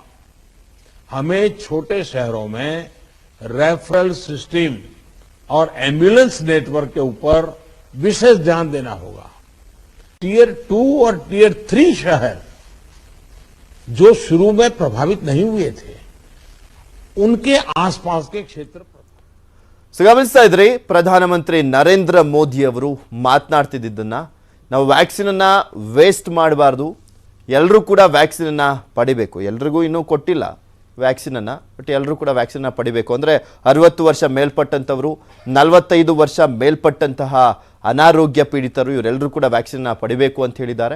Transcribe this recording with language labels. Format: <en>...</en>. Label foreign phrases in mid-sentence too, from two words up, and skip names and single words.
<hi>हमें छोटे शहरों में</hi> <en>referral system</en> <hi>और</hi> <en>ambulance network</en> <hi>के ऊपर विशेष ध्यान देना होगा। टियर 2 और टियर 3 शहर जो शुरू में प्रभावित नहीं हुए थे, उनके आसपास के क्षेत्र पर</hi> <kn>ಗಮನಿಸ್ತಾ ಇದ್ರಿ ಪ್ರಧಾನಮಂತ್ರಿ ನರೇಂದ್ರ ಮೋದಿ ಅವರು ಮಾತನಾಡ್ತಿದ್ದನ್ನ, ನಾವು ವ್ಯಾಕ್ಸಿನ್ ಅನ್ನ ವೇಸ್ಟ್ ಮಾಡಬಾರ್ದು, ಎಲ್ಲರೂ ಕೂಡ ವ್ಯಾಕ್ಸಿನ್ ಅನ್ನ ಪಡಿಬೇಕು. ಎಲ್ರಿಗೂ ಇನ್ನೂ ಕೊಟ್ಟಿಲ್ಲ ವ್ಯಾಕ್ಸಿನ್ ಅನ್ನ, ಬಟ್ ಎಲ್ಲರೂ ಕೂಡ ವ್ಯಾಕ್ಸಿನ್ ಅನ್ನ ಪಡಿಬೇಕು. ಅಂದ್ರೆ 60 ವರ್ಷ ಮೇಲ್ಪಟ್ಟಂತವರು, 45 ವರ್ಷ ಮೇಲ್ಪಟ್ಟಂತಹ ಅನಾರೋಗ್ಯ ಪೀಡಿತರು, ಇವರೆಲ್ಲರೂ ಕೂಡ ವ್ಯಾಕ್ಸಿನ್ ಅನ್ನ ಪಡಿಬೇಕು ಅಂತ ಹೇಳಿದ್ದಾರೆ.</kn>